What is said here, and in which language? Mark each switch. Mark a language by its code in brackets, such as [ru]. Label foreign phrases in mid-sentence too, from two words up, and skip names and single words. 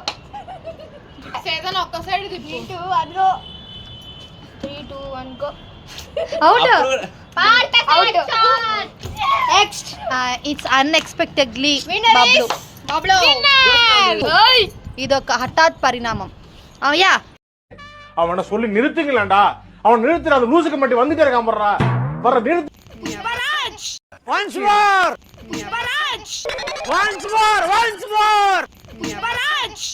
[te] సేదన ఒక్క సైడ్ తిప్పు. 3 2 1 గో. 3 2 1 గో. అవుట్. అవుట్. [en] next it's unexpectedly [te] బబ్లు. బబ్లు. ఓయ్ ఇదొక హఠాత్ పరిణామం. యా [ta] அவனை சொல்லி நிறுத்துங்களேன்டா. அவன் நிறுத்துற அந்த லூசுக்கு மட்டும் வந்துட்டே இருக்கான் போடுறா. வர நிறுத்து. [en] once more